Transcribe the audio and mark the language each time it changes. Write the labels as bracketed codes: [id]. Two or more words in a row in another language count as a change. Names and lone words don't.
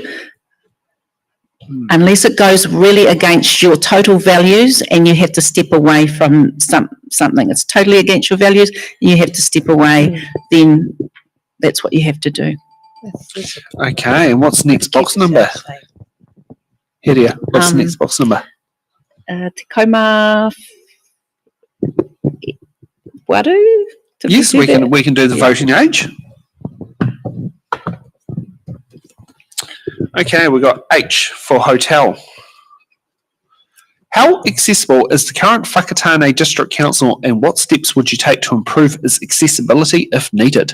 [en] Unless it goes really against your total values and you have to step away from something. It's totally against your values and you have to step away, then that's what you have to do. Okay, and what's next box number? Hiria, what's the next box number? [mi] Te kauma waru? [en] Yes, we can do the voting age. Okay, we've got H for hotel. How accessible is the current Whakatāne District Council, and what steps would you take to improve its accessibility if needed?